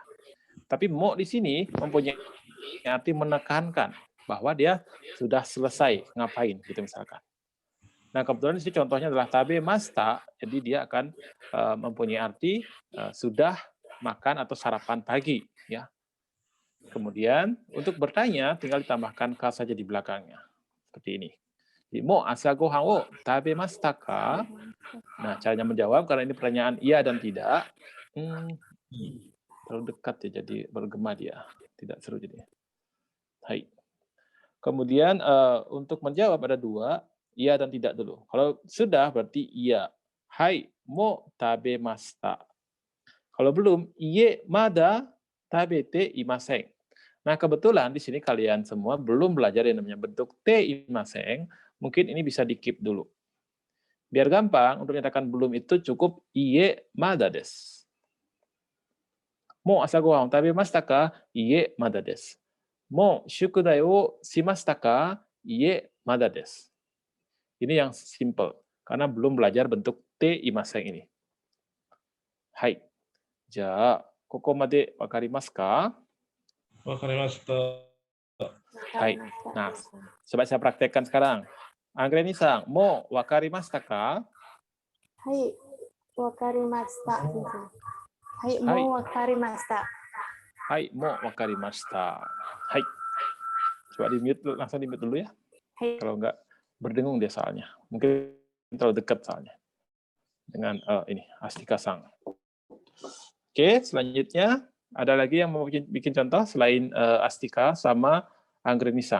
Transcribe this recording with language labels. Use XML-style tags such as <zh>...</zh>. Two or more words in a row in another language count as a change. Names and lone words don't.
<id>Tapi mo di sini mempunyai arti menekankan bahwa dia sudah selesai ngapain gitu misalkan. Nah, kebetulan di sini contohnya adalah</id> <ja>食べました,</ja> <id>jadi dia akan mempunyai arti sudah makan atau sarapan pagi, ya. Kemudian untuk bertanya tinggal ditambahkan ka saja di belakangnya. Seperti ini. Jadi,</id> <ja>もう朝ご飯を食べましたか?</ja> <id>Nah, caranya menjawab karena ini pertanyaan iya dan tidak. Terlalu dekat ya, jadi bergema dia. Tidak seru jadi. Hai. Kemudian untuk menjawab ada dua, iya dan tidak dulu. Kalau sudah berarti iya.</id> <ja>はい、もう食べました.</ja> <id>Kalau belum,</id> <ja>いいえ、まだ食べていません.</ja> <id>Nah, kebetulan di sini kalian semua belum belajar yang namanya bentuk</id> <ja>ていません.</ja> <id>Mungkin ini bisa di-keep dulu. Biar gampang, untuk menyatakan belum itu cukup</id> <ja>いいえまだです. もう朝ご飯食べましたか？いいえ、まだです. もう宿題をしましたか？いいえ、まだです.</ja> <id>Ini yang simple karena belum belajar bentuk</id> <ja>ていません</ja> <id>ini.</id> <ja>Hai. じゃ、ここまで分かりますか? 分かりました. Hai.</ja> <id>Nah, coba saya praktekkan sekarang.</id> <ja>Angreniさん、もう分かりましたか? はい、分かりました。はい, Hai. もう分かりました. はい、もう分かりました。はい.</ja> <id>Coba di-mute, langsung di-mute dulu ya. Hai. Kalau enggak, berdengung dia soalnya. Mungkin terlalu dekat soalnya. Dengan ini, Astika-san. Oke, selanjutnya ada lagi yang mau bikin contoh selain Astika sama Angreni-san.</id>